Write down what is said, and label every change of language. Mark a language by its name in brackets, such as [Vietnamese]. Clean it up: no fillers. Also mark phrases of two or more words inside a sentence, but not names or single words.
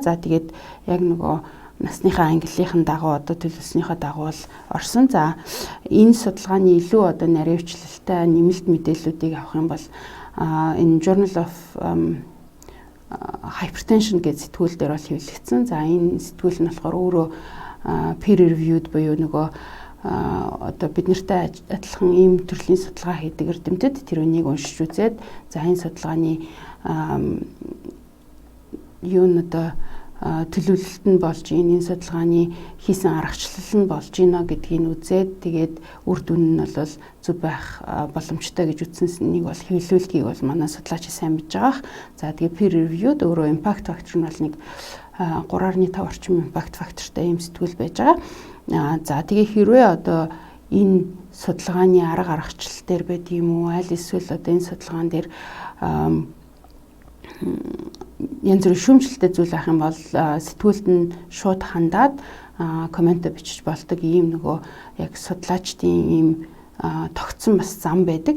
[Mongolian] За тэгээд яг нөгөө насныхаа ангиллийнхэн дагуу одоо төлөвлөснийхөө дагуу бол орсон. За энэ судалгааны илүү одоо наривчлалтай нэмэлт мэдээллүүдийг авах юм бол энэ Journal of Hypertension гэдэг сэтгүүл дээр бол хэвлэгдсэн. За энэ сэтгүүл нь болохоор өөрөө [English] peer reviewed [Mongolian] буюу нөгөө одоо бид нартай адилхан ийм төрлийн судалгаа хийдэг эрдэмтэд тэр үнийг уншиж үзээд за энэ судалгааны юу н одоо төлөвлөлт нь болж энэ судалгааны хийсэн аргачлал нь болж гинэ гэдгийг үзээд тэгээд үр дүн нь бол зөв байх боломжтой гэж үзсэн нэг бол хэвлүүлгийг бол манай судлаач сайн мэдж байгаа. За тэгээд [English] peer reviewed [Mongolian] өөрөө [English] impact factor [Mongolian] нь бол нэг 3.5 орчим impact factorтай юм сэтгүүл байж байгаа. За тэгээд хэрвээ одоо энэ судалгааны арга аргачлал дээр байд юм уу аль эсвэл одоо энэ судалгаан дээр янз бүрийн шүүмжлэлтэй зүйл байх юм бол сэтгүүлд нь шууд хандаад коммент бичиж болдог ийм нөгөө яг судлаачдын ийм тогтсон бас зам байдаг.